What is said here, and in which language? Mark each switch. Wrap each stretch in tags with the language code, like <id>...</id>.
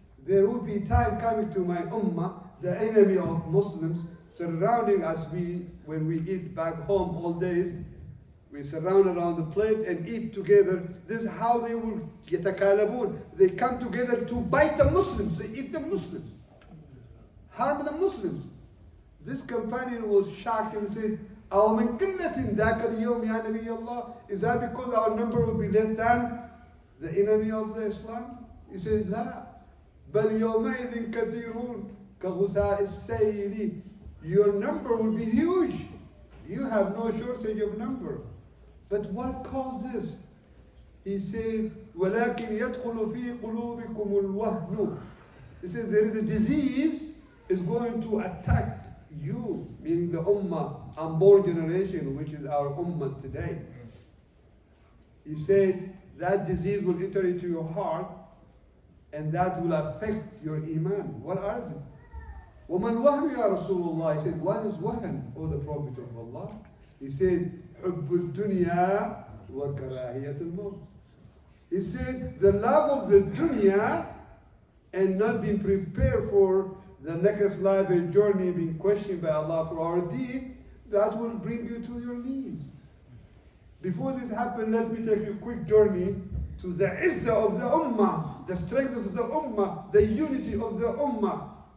<en>There will be time coming to my ummah, the enemy of Muslims, surrounding us. When we eat back home all days, we surround around the plate and eat together. This is how they will يتكالبون. They come together to bite the Muslims. They eat the Muslims, harm the Muslims. This companion was shocked and said,</en> <ar>أو من قلة ذاك اليوم يا نبي الله?</ar> <en>Is that because our number will be less than the enemy of the Islam? He said,</en> <ar>لا بل يومئذ كثيرون كغثاء السيل.</ar> <en>Your number will be huge. You have no shortage of number. But what caused this? He said,</en> <ar>ولكن يدخل في قلوبكم الوهن.</ar> <en>He said, there is a disease is going to attack you, meaning the ummah, unborn generation, which is our ummah today. He said, that disease will enter into your heart and that will affect your iman. What is it?</en> <ar>وَمَا الْوَهْنُ يَا رَسُولُ اللَّهِ.</ar> <en>He said, what is wahan, O the Prophet of Allah? He said,</en> <ar>حُبُّ الدُّنْيَا وَكَرَاهِيَةُ الْمَوْتِ.</ar> <en>He said, the love of the dunya and not being prepared for the next life and journey, being questioned by Allah for our deed, that will bring you to your knees. Before this happened, let me take you a quick journey to the izzah of the ummah, the strength of the ummah, the unity of the ummah.</en>